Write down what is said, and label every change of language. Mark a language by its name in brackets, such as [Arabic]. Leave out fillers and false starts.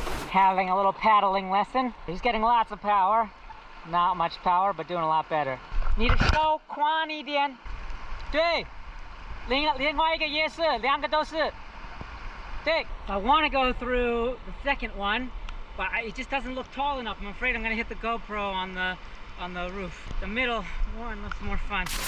[English] Having a little paddling lesson. He's getting lots of power. Not much power, but doing a lot better. [Chinese] 你的手宽一点。对，另外一个也是，两个都是。对。 [English] I want to go through the second one, but it just doesn't look tall enough. I'm afraid I'm going to hit the GoPro on the roof. The middle one looks more fun.